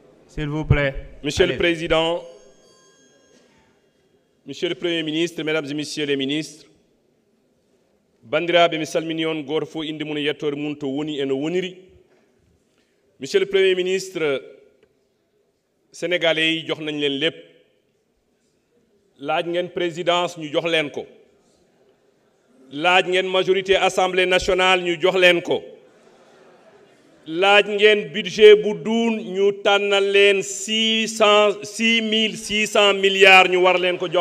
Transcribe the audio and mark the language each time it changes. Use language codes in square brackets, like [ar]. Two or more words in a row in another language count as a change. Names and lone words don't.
[fr] S'il vous plaît. Monsieur le Président, Monsieur le Premier ministre, Mesdames et Messieurs les ministres, [ff] bandiraɓe mi salmini on goto fof inde mum e yettore mum to woni e no woniri. [wo] Monsieur le Premier ministre, sénégalais yi jox nañ leen lépp laaj ngeen présidence ñu jox leen ko laaj ngeen majorité [fr] assemblée nationale [wo] ñu jox leen ko laaj ngeen budget bu duun ñu tànnal leen 6.600 milliards ñu war leen ko jox.